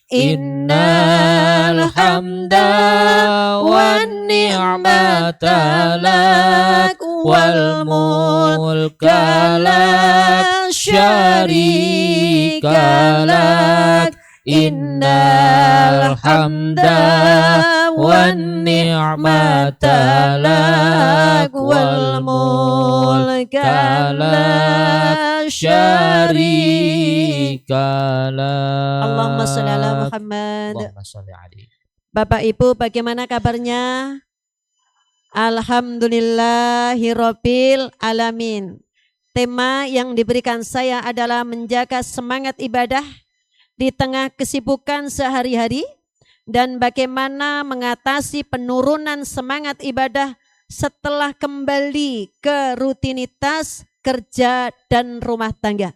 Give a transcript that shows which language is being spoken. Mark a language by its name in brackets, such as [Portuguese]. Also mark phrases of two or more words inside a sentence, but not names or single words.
[Arabic] إن الحمد والنعمة لك والملك لا شريك لك. إن الحمد والنعمة لك والملك شريك لك. اللهم صل على محمد. اللهم صل عليه. [Indonesian] Bapak Ibu, bagaimana kabarnya? [Arabic] الحمد لله رب العالمين. [Indonesian] Tema yang diberikan saya adalah menjaga semangat ibadah di tengah kesibukan sehari-hari dan bagaimana mengatasi penurunan semangat ibadah setelah kembali ke rutinitas kerja dan rumah tangga.